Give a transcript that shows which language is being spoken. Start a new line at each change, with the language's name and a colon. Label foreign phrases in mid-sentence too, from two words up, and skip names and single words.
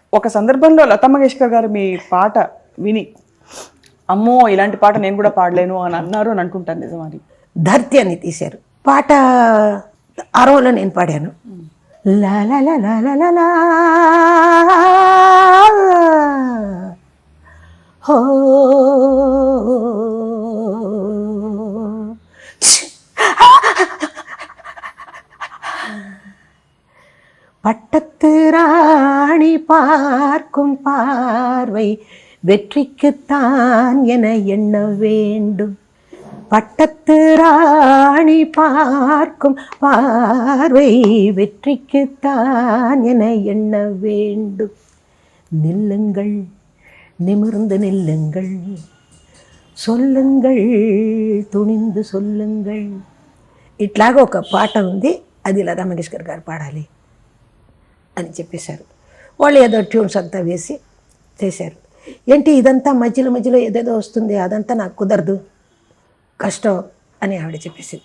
Telugu: ఒక సందర్భంలో లతా మంగేష్కర్ గారు మీ పాట విని అమ్మో ఇలాంటి పాట నేను కూడా పాడలేను అని అన్నారు అని అంటుంటాను, నిజమని? ధర్తి అని తీశారు పాట, అరవలో నేను పాడాను. లా లా లా లా లా లా లా హో
Tamil: பட்டத்து ராணி பார்க்கும் பார்வை வெற்றிக்குத்தான் என எண்ண வேண்டும். பட்டத்து ராணி பார்க்கும் பார்வை வெற்றிக்குத்தான் என எண்ண வேண்டும். நில்லுங்கள், நிமிர்ந்து நில்லுங்கள், சொல்லுங்கள், துணிந்து சொல்லுங்கள்.
Telugu: ఇట్లాగా ఒక పాట ఉంది, అది లతా మంగేష్కర్ గారు పాడాలి అని చెప్పేశారు. వాళ్ళు ఏదో ట్యూన్స్ అంతా వేసి చేశారు. ఏంటి ఇదంతా మధ్యలో మధ్యలో ఏదేదో వస్తుంది, అదంతా నాకు కుదరదు, కష్టం అని ఆవిడ చెప్పేసింది.